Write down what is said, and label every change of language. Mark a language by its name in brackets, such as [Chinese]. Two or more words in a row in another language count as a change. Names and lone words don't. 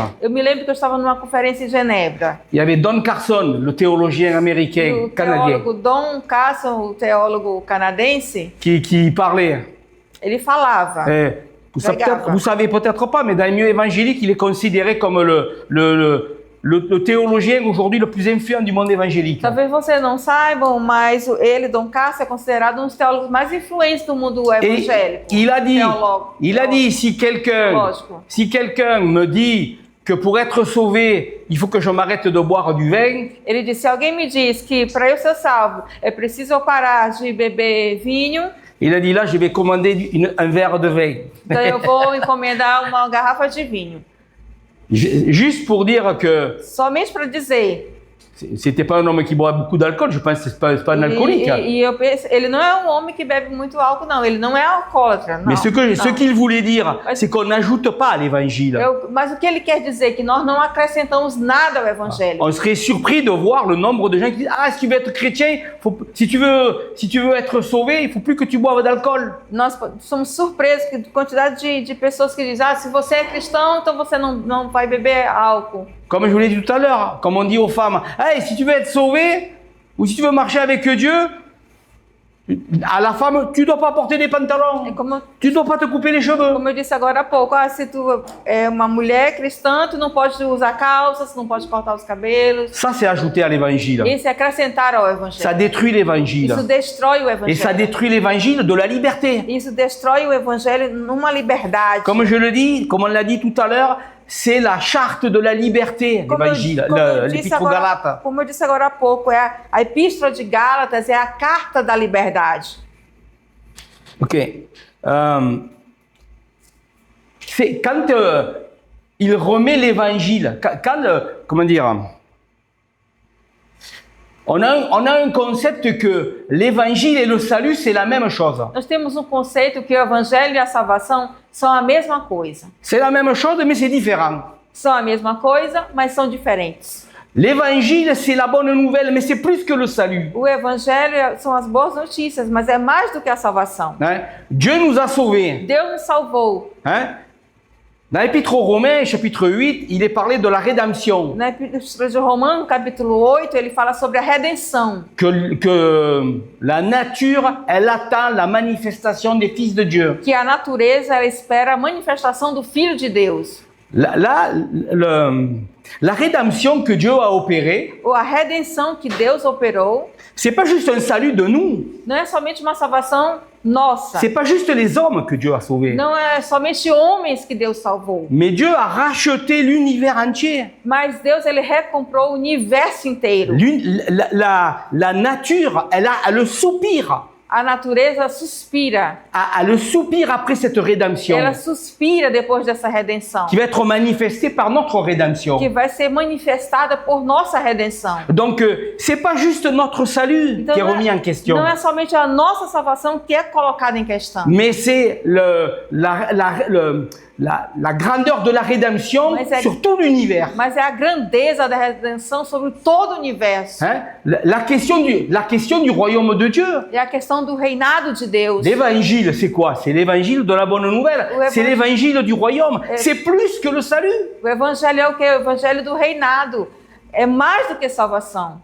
[Portuguese] Eu me lembro que eu estava numa conferência em Genebra. [French] Il y avait Don Carson, le théologien américain, [Portuguese] O [French] canadien, [Portuguese] teólogo Don Carson, o teólogo canadense, [French] qui parlait. [Portuguese] ele falava. [French] Vous savez peut-être pas, mais dans les milieux évangéliques, il est considéré comme le théologien aujourd'hui le plus influent du monde évangélique. [Portuguese] Talvez vocês não saibam, mas ele, Dom Cássio, é considerado um dos teólogos mais influentes do mundo [French] Et [Portuguese] evangélico. [French] il a dit, [Portuguese] Teólogo. [French] si quelqu'un me dit que pour être sauvé, il faut que je m'arrête de boire du vin, [Portuguese] Ele disse, se alguém me diz que para eu ser salvo é preciso eu parar de beber vinho, [French] il a dit là, je vais commander un verre de vin. [Portuguese] então eu vou encomendar uma garrafa de vinho. [French] Juste pour dire que [Portuguese] Somente para dizer. [French] c'était pas un homme qui boit beaucoup d'alcool, je pense que c'est pas un alcoolique. [Portuguese] E eu penso, ele não é um homem que bebe muito álcool, não. Ele não é alcoólatra, não. [French] Mais ce [Portuguese] não. [French] qu'il voulait dire, c'est qu'on n'ajoute pas à l'évangile. [Portuguese] Mas o que ele quer dizer é que nós não acrescentamos nada ao evangelho. [French] On serait surpris de voir le nombre de gens qui disent « Ah, si tu veux être chrétien, si tu veux être sauvé, il faut plus que tu boives d'alcool. » [Portuguese] Nós somos surpresos com a quantidade de pessoas que dizem, se você é cristão, então você não vai beber álcool. [French] Comme je vous l'ai dit tout à l'heure, comme on dit aux femmes, hey, si tu veux être sauvé, ou si tu veux marcher avec Dieu, à la femme, tu ne dois pas porter des pantalons, tu ne dois pas te couper les cheveux. [Portuguese] Como eu disse agora há pouco, se tu é uma mulher cristã, tu não pode usar calças, tu não pode cortar os cabelos. [French] Ça, c'est ajouter à l'évangile. [Portuguese] Isso é acrescentar ao evangelho. [French] Ça détruit l'évangile. [Portuguese] Isso destrói o evangelho. [French] Et ça détruit l'évangile de la liberté. [Portuguese] Isso destrói o evangelho numa liberdade. [French] Comme je le dis, comme on l'a dit tout à l'heure, c'est la charte de la liberté, l'évangile, l'épître aux Galates. [Portuguese] Como eu disse agora há pouco, a epístola de Gálatas é a carta da liberdade. [French] Ok. C'est quand il remet l'évangile, comment dire, on a un concept que l'évangile et le salut, c'est la même chose. [Portuguese] Nós temos um conceito que o evangelho e a salvação são a mesma coisa. [French] C'est la même chose, mais c'est différent. [Portuguese] São a mesma coisa, mas são diferentes. [French] L'évangile, c'est la bonne nouvelle, mais c'est plus que le salut. [Portuguese] O evangelho são as boas notícias, mas é mais do que a salvação. [French] Hein? Dieu nous a sauvés. [Portuguese] Deus nos salvou. [French] Hein? Dans l'Épître aux Romains, chapitre 8, il est parlé de la rédemption. [Portuguese] Na Epístola de Romanos, capítulo 8, ele fala sobre a redenção. [French] Que la nature, elle attend la manifestation des fils de Dieu. [Portuguese] Que a natureza, ela espera a manifestação do Filho de Deus. [French] La rédemption que Dieu a opérée, [Portuguese] Ou a redenção que Deus operou, [French] c'est pas juste un salut de nous. [Portuguese] não é somente uma salvação nossa. [French] C'est pas juste les hommes que Dieu a sauvés. [Portuguese] Não é somente homens que Deus salvou. [French] Mais Dieu a racheté l'univers entier. [Portuguese] Mas Deus, ele recomprou o universo inteiro. [French] La nature, elle soupire. [Portuguese] A natureza suspira. [French] Elle soupire après cette rédemption. [Portuguese] Ela suspira depois dessa redenção. [French] Qui va être manifestée par notre rédemption. [Portuguese] Que vai ser manifestada por nossa redenção. [French] Donc, c'est pas juste notre salut qui est remis en question. [Portuguese] Não é somente a nossa salvação que é colocada em questão. [French] Mais c'est la grandeur de la rédemption sur tout l'univers. [Portuguese] Mas é a grandeza da redenção sobre todo o universo. [French] Hein? La question du royaume de Dieu. [Portuguese] É a questão do reinado de Deus. [French] L'évangile, c'est quoi? C'est l'évangile de la bonne nouvelle. C'est l'évangile du royaume. C'est plus que le salut. [Portuguese] O evangelho é o quê? O evangelho do reinado. É mais do que salvação.